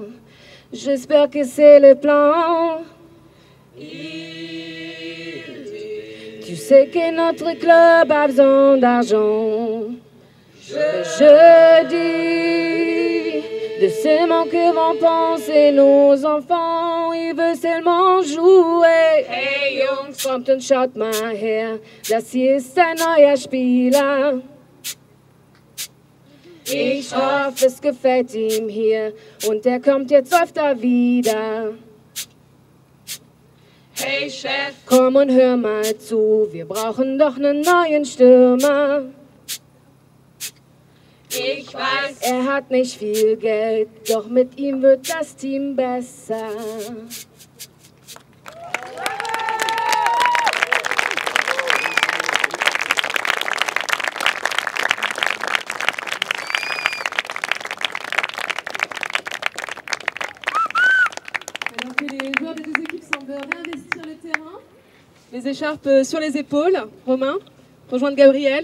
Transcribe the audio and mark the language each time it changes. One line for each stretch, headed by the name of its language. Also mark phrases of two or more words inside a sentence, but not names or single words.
French: J'espère que c'est le plan. Tu sais que notre club a besoin d'argent. Je dis, de ce manque que vont penser nos enfants, ils veulent seulement jouer.
German: Hey Jungs, kommt und schaut mal her, das hier ist ein neuer Spieler. Ich hoffe, es gefällt ihm hier und er kommt jetzt öfter wieder. Hey Chef, komm und hör mal zu, wir brauchen doch einen neuen Stürmer. Ich weiß, er hat nicht viel Geld, doch mit ihm wird das Team besser.
French: Alors que les joueurs des 2 équipes semblent réinvestir le terrain, les écharpes sur les épaules, Romain, rejoindre Gabriel.